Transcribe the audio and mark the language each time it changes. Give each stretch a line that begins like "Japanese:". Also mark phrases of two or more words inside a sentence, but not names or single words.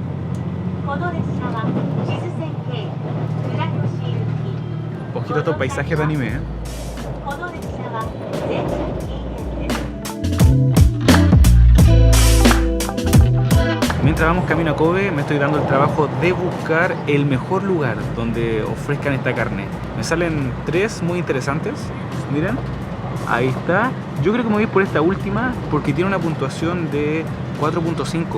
Japanese: この列車は静線経由倉吉行き。
Spanish: Ojito estos paisajes de anime, ¿eh?
Japanese: この列車は全車禁煙です。
Spanish: Mientras vamos camino a Kobe, me estoy dando el trabajo de buscar el mejor lugar donde ofrezcan esta carne. Me salen tres muy interesantes. Miren, ahí está. Yo creo que me voy a ir por esta última porque tiene una puntuación de 4.5.